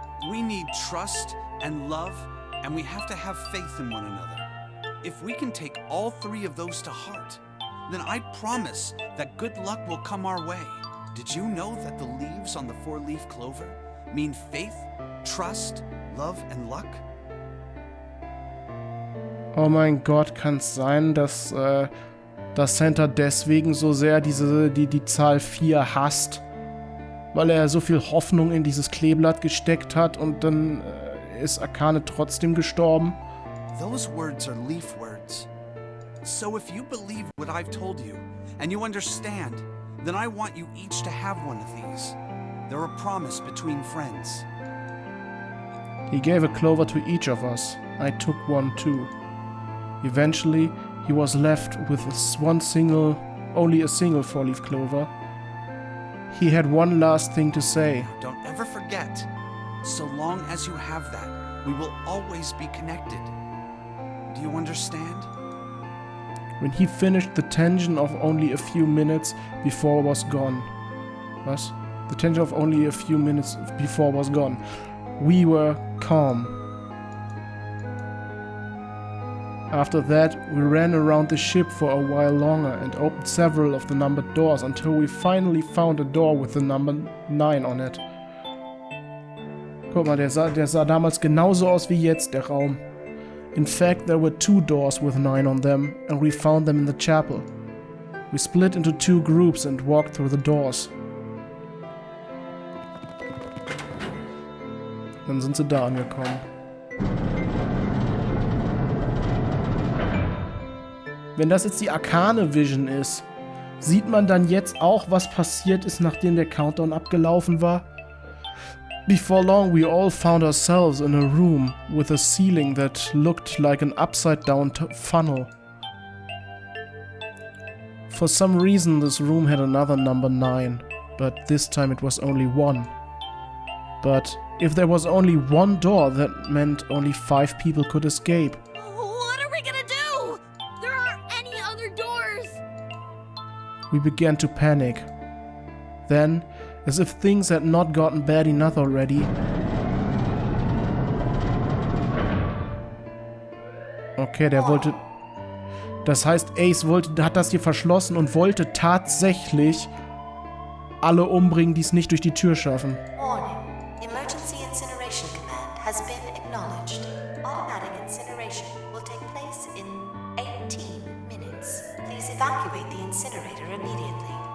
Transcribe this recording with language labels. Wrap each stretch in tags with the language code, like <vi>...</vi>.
<en>We need trust and love, and we have to have faith in one another. If we can take all 3 of those to heart, then I promise that good luck will come our way. Did you know that the leaves on the 4-leaf clover mean faith, trust, love, and luck?</en> <de>Oh mein Gott, kann es sein, dass Santa deswegen so sehr die Zahl 4 hasst? Weil er so viel Hoffnung in dieses Kleeblatt gesteckt hat und dann ist Akane trotzdem gestorben?</de> <en>Those words are leaf words. So if you believe what I've told you, and you understand, then I want you each to have one of these. They're a promise between friends. He gave a clover to each of us. I took one too. Eventually, he was left with only a single 4-leaf clover. He had one last thing to say. Don't ever forget. So long as you have that, we will always be connected. Do you understand? When he finished, the tension of only a few minutes before was gone.</en> <de>Was?</de> <en>The tension of only a few minutes before was gone. We were calm. After that, we ran around the ship for a while longer and opened several of the numbered doors until we finally found a door with the number 9 on it.</en> <de>Guck mal, der sah damals genauso aus wie jetzt, der Raum.</de> <en>In fact, there were 2 doors with 9 on them, and we found them in the chapel. We split into 2 groups and walked through the doors.</en> <de>Dann sind sie da angekommen. Wenn das jetzt die Akane Vision ist, sieht man dann jetzt auch, was passiert ist, nachdem der Countdown abgelaufen war?</de> <en>Before long, we all found ourselves in a room with a ceiling that looked like an upside-down funnel. For some reason, this room had another number 9, but this time it was only 1. But if there was only 1 door, that meant only 5 people could escape. What are we gonna do? There aren't any other doors. We began to panic. Then, as if things had not gotten bad enough already.</en> <de>Okay, der wollte... Das heißt, Ace hat das hier verschlossen und wollte tatsächlich alle umbringen, die es nicht durch die Tür schaffen.</de> <en>Warning. Emergency incineration command has been acknowledged. Automatic incineration will take place in 18 minutes. Please evacuate the incinerator immediately.</en>